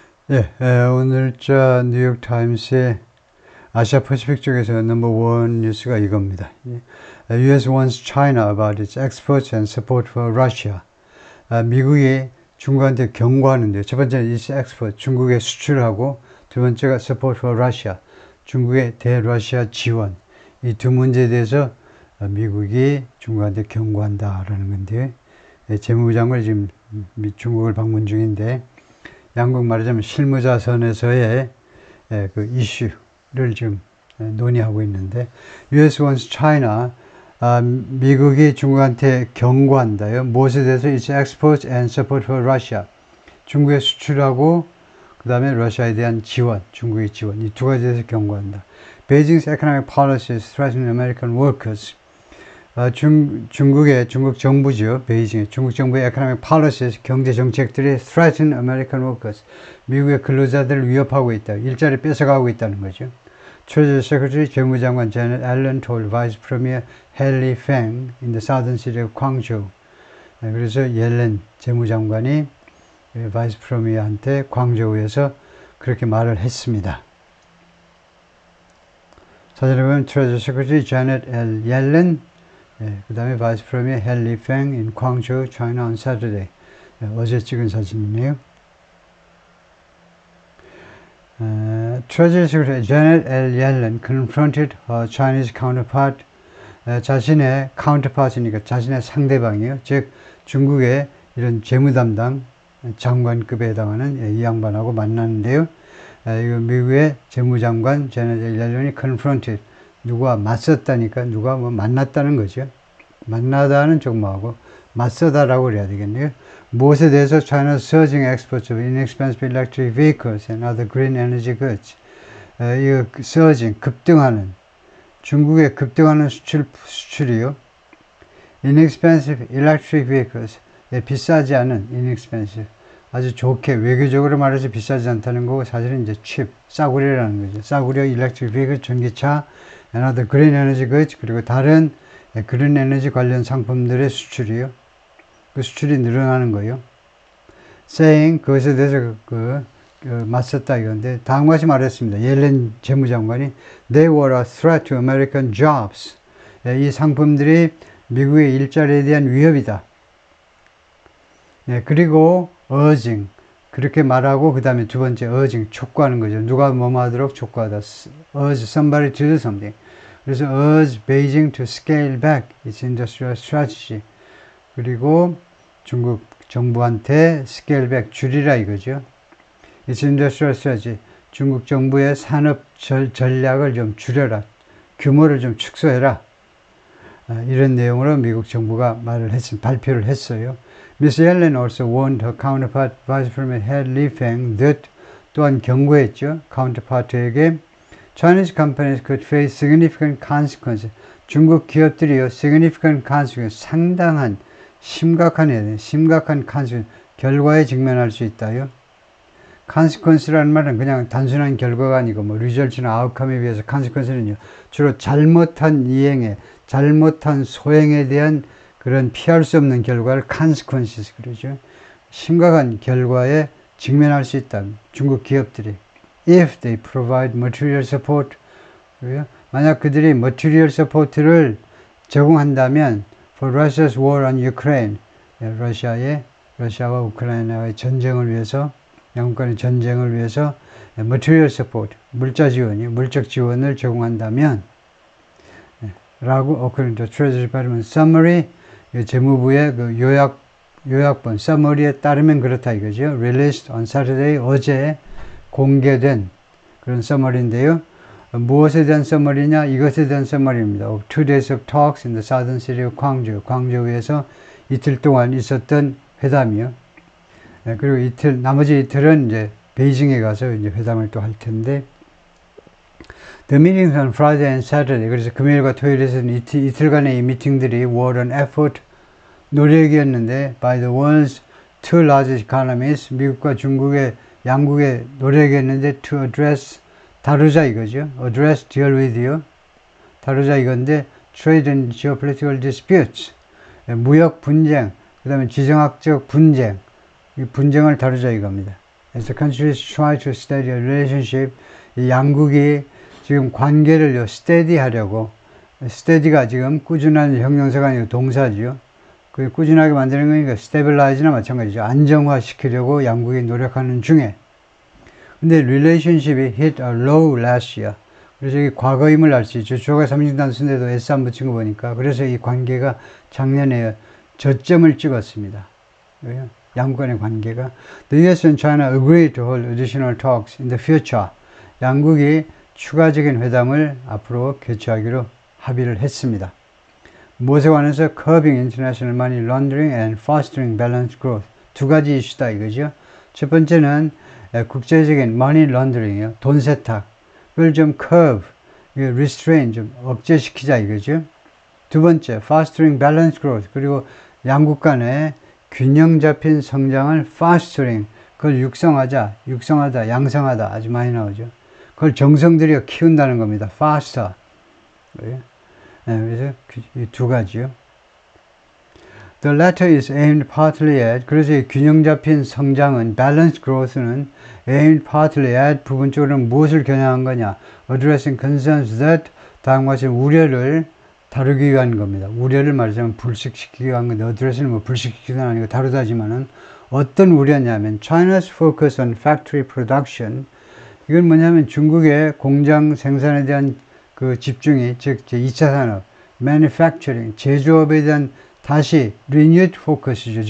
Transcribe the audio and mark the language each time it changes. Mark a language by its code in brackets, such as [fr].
[ko] 예, 오늘자 뉴욕타임스의 아시아 퍼시픽 쪽에서 넘버원 뉴스가 이겁니다. [en] US wants China about its exports and support for Russia. [ko] 미국이 중국한테 경고하는데요. 첫 번째는 [en] is export, [ko] 중국에 수출하고, 두 번째가 [en] support for Russia, [ko] 중국의 대러시아 지원. 이 두 문제에 대해서 미국이 중국한테 경고한다라는 건데요. 재무부 장관이 지금 중국을 방문 중인데, 양국 말하자면 실무자선에서의 그 이슈를 지금 논의하고 있는데, [en] US wants China, [ko] 미국이 중국한테 경고한다요. 무엇에 대해서? [en] Its exports and support for Russia. [ko] 중국에 수출하고 그 다음에 러시아에 대한 지원, 중국의 지원, 이 두 가지에 대해서 경고한다. [en] Beijing's economic policies threaten American workers. [ko] 중국 정부죠. 베이징의 중국 정부의 [en] economic policies, [ko] 경제 정책들이 [en] threaten American workers, [ko] 미국의 근로자들을 위협하고 있다. 일자리 뺏어가고 있다는 거죠. [en] Treasury Secretary 재무장관 Janet Yellen told Vice Premier Haley Feng in the southern city of Guangzhou. [ko] 그래서 옐렌 재무장관이 바이스 프리미어한테 광저우에서 그렇게 말을 했습니다. 사진에 보면 [en] Treasury Secretary Janet L. [ko] Yellen, 그 다음에 바이스 프리미어 헨리 팽 [en] in Guangzhou, China on Saturday. [ko] 어제 찍은 사진이네요. [en] Treasury Secretary Janet L. Yellen confronted her Chinese counterpart. [ko] 자신의 counterpart이니까 자신의 상대방이에요. 즉 중국의 이런 재무담당 장관급에 해당하는 이 양반하고 만났는데요. 이거 미국의 재무장관 제넷 옐런이 confronted, 누가 맞섰다니까, 누가 뭐 만났다는 거죠. 만나다는 쪽모하고 맞서다라고 그래야 되겠네요. 무엇에 대해서? [en] China's surging exports of inexpensive electric vehicles and other green energy goods. [ko] 이 surging, 급등하는, 중국의 급등하는 수출이요. [en] inexpensive electric vehicles, [ko] 비싸지 않은 inexpensive, 아주 좋게 외교적으로 말해서 비싸지 않다는 거고, 사실은 이제 cheap, 싸구려라는 거죠. 싸구려 [en] electric vehicle, [ko] 전기차, [en] and other green energy goods, [ko] 그리고 다른 그린 에너지 관련 상품들의 수출이요. 그 수출이 늘어나는 거예요. saying, 그것에 대해서 맞섰다 이건데, 다음과 같이 말했습니다. 옐렌 재무장관이 [en] they were a threat to American jobs. [ko] 이 상품들이 미국의 일자리에 대한 위협이다. 그리고 urging, 그렇게 말하고 그 다음에 두 번째 urging, 촉구하는 거죠. 누가 뭐뭐 하도록 촉구하다. [en] urge somebody to do something. [ko] 그래서 [en] urge Beijing to scale back its industrial strategy. [ko] 그리고 중국 정부한테 scale back, 줄이라 이거죠. its industrial strategy, 중국 정부의 산업 전략을 좀 줄여라. 규모를 좀 축소해라. 이런 내용으로 미국 정부가 발표를 했어요. [en] Ms. Yellen also warned her counterpart Vice Premier Haley Feng that, [ko] 또한 경고했죠. [en] counterpart에게 Chinese companies could face significant consequences. [ko] 중국 기업들이요, [en] significant consequences, [ko] 상당한, 심각한 consequences, 결과에 직면할 수 있다요. consequence라는 말은 그냥 단순한 결과가 아니고, result나 outcome에 비해서 consequence는요, 주로 잘못한 이행에, 잘못한 소행에 대한 그런 피할 수 없는 결과를 consequences 그러죠. 심각한 결과에 직면할 수 있다. 중국 기업들이. [en] If they provide material support. [ko] 만약 그들이 material support를 제공한다면 [en] for Russia's war on Ukraine. [ko] 러시아와 우크라이나의 전쟁을 위해서, 양국 간의 전쟁을 위해서 [en] material support, [ko] 물적 지원을 제공한다면 라고 그런데 [en] Treasury Department summary, [ko] 재무부의 그 요약본 summary에 따르면 그렇다 이거죠. [en] Released on Saturday, [ko] 어제 공개된 그런 summary인데요. 무엇에 대한 summary냐? 이것에 대한 summary입니다. [en] Of 2 days of talks in the southern city of Guangzhou. [ko] 광저우에서 이틀 동안 있었던 회담이요. 그리고 나머지 이틀은 이제 베이징에 가서 이제 회담을 또 할 텐데, [en] The meetings on Friday and Saturday, [ko] 그래서 금요일과 토요일에서는 이틀간의 이 미팅들이 [en] were an effort, [ko] 노력이었는데, [en] by the world's two largest economies, [ko] 미국과 중국의 양국의 노력이었는데, [en] to address, [ko] 다루자 이거죠. [en] address, deal with요. [ko] 다루자 이건데, [en] trade and geopolitical disputes, [ko] 무역 분쟁, 그 다음에 지정학적 분쟁, 이 분쟁을 다루자 이겁니다. [en] as the countries try to steady a relationship, [ko] 이 양국이 지금 관계를 steady 하려고, steady가 지금 꾸준한 형용사가 아니고 동사죠. 그 꾸준하게 만드는 거니까 stabilize나 마찬가지죠. 안정화시키려고 양국이 노력하는 중에. 근데 [en] relationship이 hit a low last year. [ko] 그래서 이 과거임을 알 수 있죠. 주어가 3중 단수인데도 S 안 붙인 거 보니까. 그래서 이 관계가 작년에 저점을 찍었습니다. 양국 간의 관계가. [en] The US and China agreed to hold additional talks in the future. [ko] 양국이 추가적인 회담을 앞으로 개최하기로 합의를 했습니다. 무엇에 관해서 [en] curbing international money laundering and fostering balanced growth. [ko] 두 가지 이슈다 이거죠. 첫 번째는 국제적인 [en] money laundering [ko] 이요. 돈 세탁. 그걸 좀 curb, restrain, 좀 억제시키자 이거죠. [en] 두 번째, fostering balanced growth. [ko] 그리고 양국 간의 균형 잡힌 성장을 fostering. 그걸 육성하다, 양성하다 아주 많이 나오죠. 그걸 정성 들여 키운다는 겁니다. faster. 그래서 이 두 가지요. [en] The latter is aimed partly at, [ko] 그래서 이 균형 잡힌 성장은, [en] balanced growth는 aimed partly at [ko] 부분적으로는 무엇을 겨냥한 거냐? [en] Addressing concerns that, [ko] 다음과 같이 우려를 다루기 위한 겁니다. 우려를 말하자면 불식시키기 위한 건데, address는 뭐 불식시키는 아니고 다루다지만은 어떤 우려냐면, [en] China's focus on factory production, [ko] 이건 뭐냐면 중국의 공장 생산에 대한 그 집중이, 즉, 2차 산업, manufacturing, 제조업에 대한 다시 [en] renewed focus [ko] 이죠.